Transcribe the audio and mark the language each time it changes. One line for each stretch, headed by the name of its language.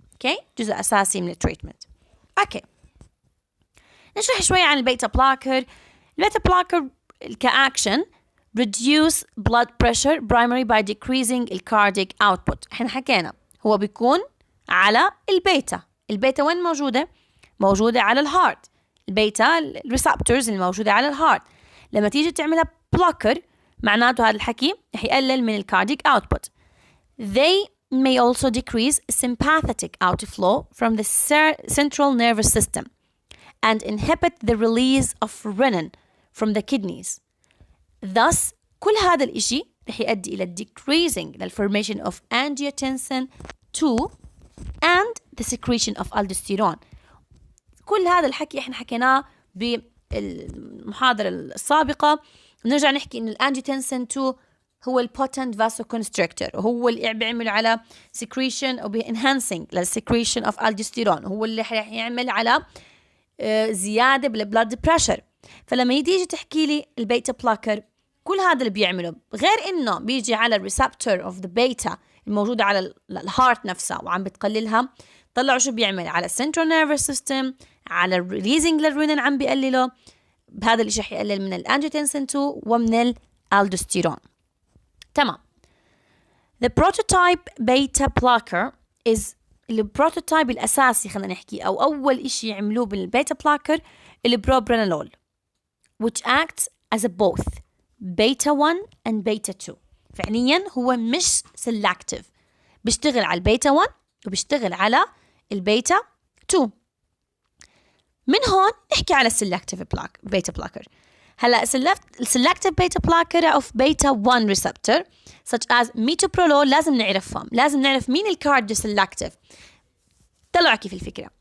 Arabic: اوكي، جزء اساسي من التريتمنت. اوكي، نشرح شوي عن البيتا بلوكر. البيتا بلوكر كاكشن
English: reduce blood pressure primary by decreasing cardiac output.
Arabic: احنا حكينا هو بيكون على البيتا وين موجودة على الهارت. البيتا الريسبتورز الموجودة على الهارت لما تيجي تعملها بلوكر معناته هذا الحكي رح يقلل من الكارديك output.
English: They may also decrease sympathetic outflow from the central nervous system and inhibit the release of renin from the kidneys. Thus
Arabic: كل هذا الإشي رح يؤدي إلى
English: decreasing the formation of angiotensin 2 and the secretion of aldosterone.
Arabic: كل هذا الحكي احنا حكيناه بالمحاضرة السابقة. نرجع نحكي إنه الانجيوتنسين 2 هو البوتنت vasoconstrictor، وهو اللي بيعمل على secretion أو enhancing لل
English: secretion of aldosterone،
Arabic: هو اللي رح يعمل على زيادة بالبلاد بريشر. فلما يجي تحكي لي البيتا بلوكر كل هذا اللي بيعمله، غير إنه بيجي على الريسبتور of the beta الموجودة على الهارت نفسها وعم بتقللها، طلعوا شو بيعمل على السنترال نيرفس سيستم، على الريليزنج للرينين عم بيقلله. بهذا الشيء رح يقلل من الانجيوتنسين 2 ومن الالدوستيرون. تمام.
English: The prototype beta blocker is
Arabic: البروتوتايب الأساسي خلينا نحكي أو أول إشي يعملوه بالبيتا بلوكر البروبرانولول
English: which acts as a both beta 1 and beta 2.
Arabic: فعليا هو مش selective، بيشتغل على البيتا 1 وبيشتغل على البيتا 2. من هون نحكي على السلكتيف بيتا بلوكر. هلا السلكتيف بيتا بلوكر
English: of beta 1 receptor such as metoprolol
Arabic: لازم نعرفهم، لازم نعرف مين الكارديو سلكتيف. طلعوا كيف الفكرة.